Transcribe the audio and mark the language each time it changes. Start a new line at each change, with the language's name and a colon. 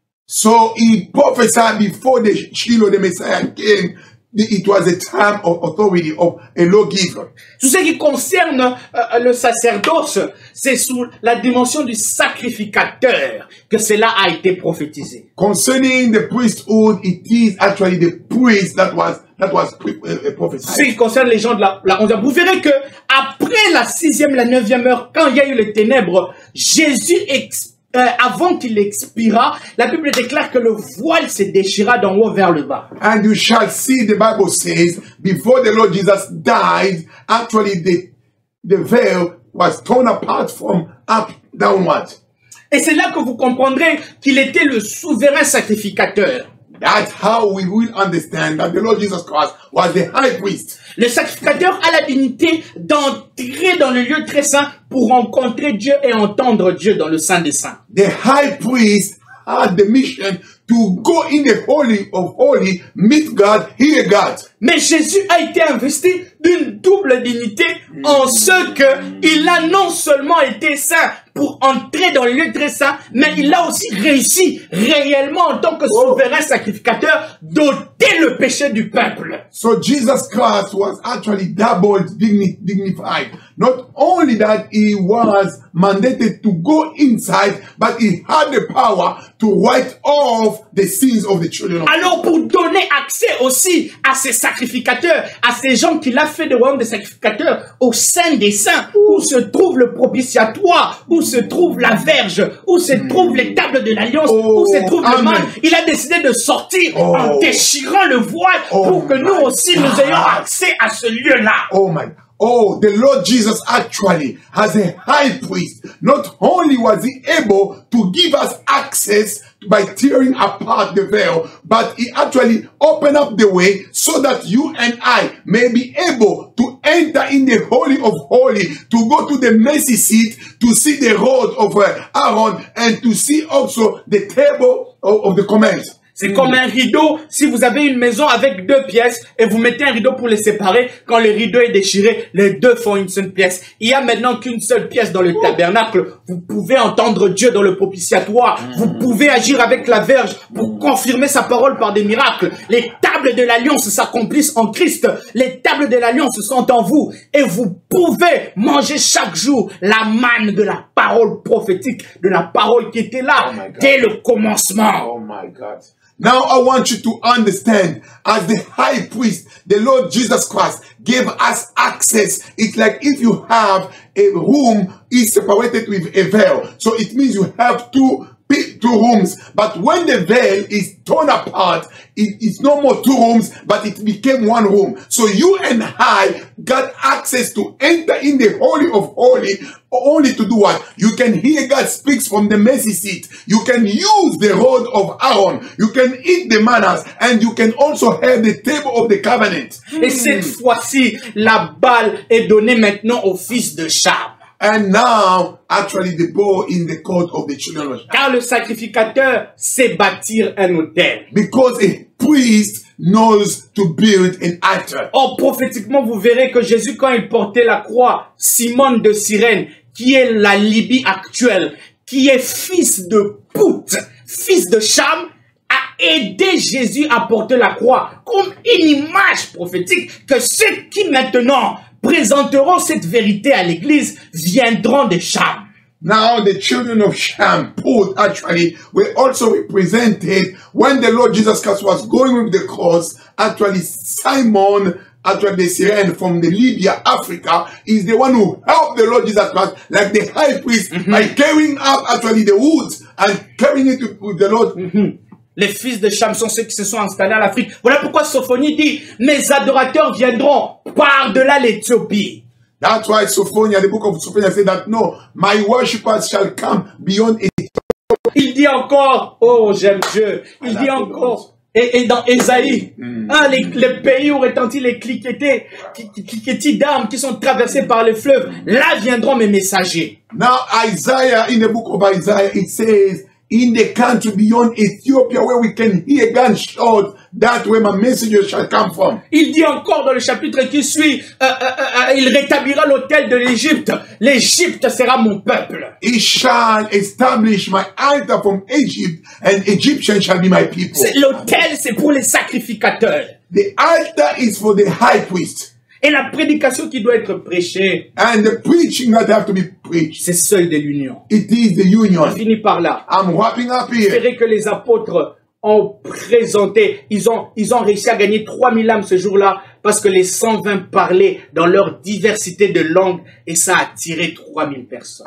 English: So he prophesied before the Shiloh, the Messiah came. It was a time of authority of a lawgiver.
French: Tout ce qui concerne le sacerdoce, c'est sous la dimension du sacrificateur que cela a été prophétisé.
English: Concerning the priesthood, it is actually the priest that was prophesied.
French: Ce qui concerne les gens de la 11e, vous verrez que après la 6e, la 9e heure, quand il y a eu les ténèbres, Jésus avant qu'il expira, la Bible déclare que le voile se déchira d'en haut vers le bas.
English: And you shall see, the Bible says, before the Lord Jesus died, actually the veil was torn apart from up downward.
French: Et c'est là que vous comprendrez qu'il était le souverain sacrificateur.
English: That's how we will understand that the Lord Jesus Christ was the high priest.
French: Le sacrificateur a la dignité d'entrer dans le lieu très saint pour rencontrer Dieu et entendre Dieu dans le Saint des Saints.
English: The high priest had the mission to go in the Holy of Holy, meet God, hear God.
French: Mais Jésus a été investi d'une double dignité en ce qu'il a non seulement été saint pour entrer dans le lieu très saint, mais il a aussi réussi réellement en tant que souverain sacrificateur d'ôter le péché du peuple.
English: So Jesus Christ was actually double dignified. Not only that he was mandated to go inside, but he had the power to wipe off the sins of the children of God.
French: Alors pour donner accès aussi à ces sacrificateurs, à ces gens qu'il a fait de royaume des sacrificateurs au sein des saints, où se trouve le propitiatoire, où se trouve la verge, où se trouvent les tables de l'alliance, où se trouve le man, il a décidé de sortir en déchirant le voile pour que nous aussi nous ayons accès à ce lieu-là.
English: Oh my God. Oh, the Lord Jesus actually, as a high priest, not only was he able to give us access by tearing apart the veil, but he actually opened up the way so that you and I may be able to enter in the Holy of Holy, to go to the mercy seat, to see the rod of Aaron, and to see also the table of the command.
French: C'est comme un rideau, si vous avez une maison avec deux pièces et vous mettez un rideau pour les séparer, quand le rideau est déchiré, les deux font une seule pièce. Il y a maintenant qu'une seule pièce dans le tabernacle. Vous pouvez entendre Dieu dans le propitiatoire. Vous pouvez agir avec la verge pour confirmer sa parole par des miracles. Les tables de l'alliance s'accomplissent en Christ. Les tables de l'alliance sont en vous. Et vous pouvez manger chaque jour la manne de la parole prophétique, de la parole qui était là dès le commencement.
English: Oh my God. Now I want you to understand, as the high priest, the Lord Jesus Christ gave us access. It's like if you have a room, is separated with a veil. So it means you have two rooms. But when the veil is torn apart, it's no more two rooms, but it became one room. So you and I got access to enter in the Holy of Holy, only to do what? You can hear God speaks from the mercy seat. You can use the rod of Aaron. You can eat the mannas, and you can also have the table of the covenant.
French: Et cette fois-ci, la balle est donnée maintenant au fils de Cham.
English: And now, actually, the ball in the court of the children of God.
French: Car le sacrificateur sait bâtir un autel.
English: Because a priest knows to build an altar.
French: Or, prophétiquement, vous verrez que Jésus, quand il portait la croix, Simone de Cyrène, qui est la Libye actuelle, qui est fils de Pout, fils de Cham, a aidé Jésus à porter la croix comme une image prophétique que ceux qui maintenant présenteront cette vérité à l'église viendront de Cham.
English: Now the children of Shem, Put, actually, were also represented when the Lord Jesus Christ was going with the cross. Actually, Simon, actually the Syrian from the Libya, Africa, is the one who helped the Lord Jesus Christ, like the high priest, by carrying up actually the woods and carrying it with the Lord.
French: Les fils de Cham sont ceux qui se sont installés en Afrique. Voilà pourquoi Sophonie dit, mes adorateurs viendront par-delà l'Éthiopie.
English: That's why Sophonia, the book of Sophonia, said that no, my worshippers shall come beyond it.
French: Il dit encore, oh j'aime Dieu, il dit encore, et dans Ésaïe, les pays où retentissent les cliquetis d'armes qui sont traversés par le fleuve, là viendront mes messagers.
English: Now Isaiah, in the book of Isaiah, it says, in the country beyond Ethiopia, where we can hear gunshot, that where my messenger shall come from.
French: Il dit encore dans le chapitre qui suit, il rétablira l'autel de l'Égypte. L'Égypte sera mon peuple.
English: He shall establish my altar from Egypt, and Egyptians shall be my people.
French: L'autel, c'est pour les sacrificateurs.
English: The altar is for the high priest.
French: Et la prédication qui doit être prêchée,
English: and the preaching that have to be preached,
French: c'est seul de l'union.
English: It is the union.
French: On finit par là.
English: I'm wrapping up here.
French: J'espère que les apôtres ont présenté, ils ont réussi à gagner 3000 âmes ce jour-là parce que les 120 parlaient dans leur diversité de langues et ça a attiré 3000 personnes.